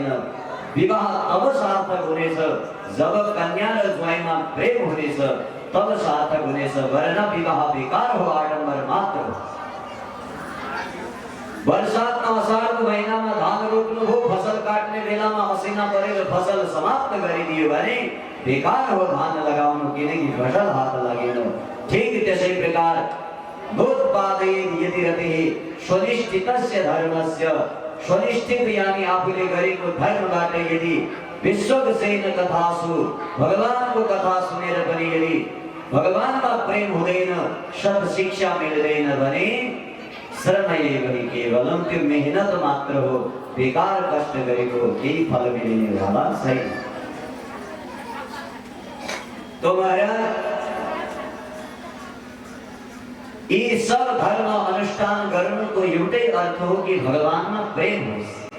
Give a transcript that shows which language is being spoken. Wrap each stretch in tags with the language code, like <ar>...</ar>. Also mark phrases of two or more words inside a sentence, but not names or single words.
<ne>विवाह तब सार्थक हुनेछ जब कन्या र ज्वाइँमा प्रेम हुनेछ, तब सार्थक हुनेछ, वरना विवाह बेकार हो, आडम्बर मात्र हो। वर्षातमा अषाढको महिनामा धान रोप्नु हो, फसल काट्ने बेलामा असिना परेर फसल समाप्त गरिदियो भने बेकार हो धान लगाउनु, किनकि फसल हात लागेन। ठीक त्यसै प्रकार</ne> <sa>नोत्पादयेत् यदि रतिः स्वनिष्ठितस्य धर्मस्य,</sa> <ne>स्वनिष्ठित यानी आफूले गरेको धर्मबाट यदि</ne> <sa>विश्वक्सेन कथासु,</sa> <ne>भगवान को कथा सुनेर पनि यदि भगवानमा प्रेम हुँदैन, सत् शिक्षा मिल्दैन भने</ne> <sa>शरणैव हि केवलम्,</sa> <ne>त्यो मेहनत मात्र हो, बेकार कष्ट गरेको केही फल मिल्ने वाला छैन। तो महाराज यी सब धर्म अनुष्ठान गर्नुको एउटै अर्थ हो कि भगवानमा प्रेम होस्।</ne>